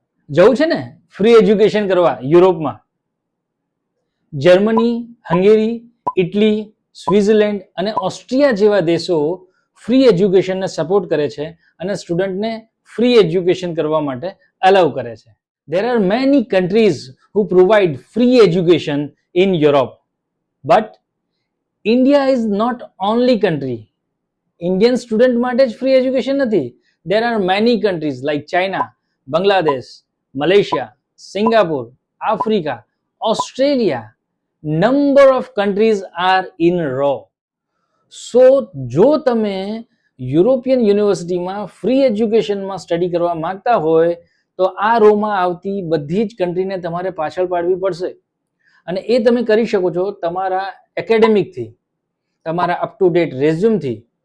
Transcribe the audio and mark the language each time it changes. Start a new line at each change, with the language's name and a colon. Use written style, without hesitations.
Gujarati: જવું છે ને ફ્રી એજ્યુકેશન કરવા યુરોપમાં. જર્મની, હંગેરી, ઇટલી, સ્વિટ્ઝરલેન્ડ અને ઓસ્ટ્રિયા જેવા દેશો ફ્રી એજ્યુકેશનને સપોર્ટ કરે છે અને સ્ટુડન્ટને ફ્રી એજ્યુકેશન કરવા માટે અલાઉ કરે છે.
English: There are many countries who provide free education in Europe. But India is not only country.
Gujarati: Indian student માટે જ free education નથી.
English: There are many countries like China, Bangladesh, Malaysia, Singapore, Africa, Australia. Number of countries are in row.
Gujarati: So જો તમે European યુનિવર્સિટીમાં free એજ્યુકેશનમાં study કરવા માંગતા હોય તો આ રોમાં આવતી બધી જ કન્ટ્રીને તમારે પાછળ પાડવી પડશે. અને એ તમે કરી શકો છો તમારા એકેડેમિકથી, તમારા અપ ટુ ડેટ રેઝ્યુમથી.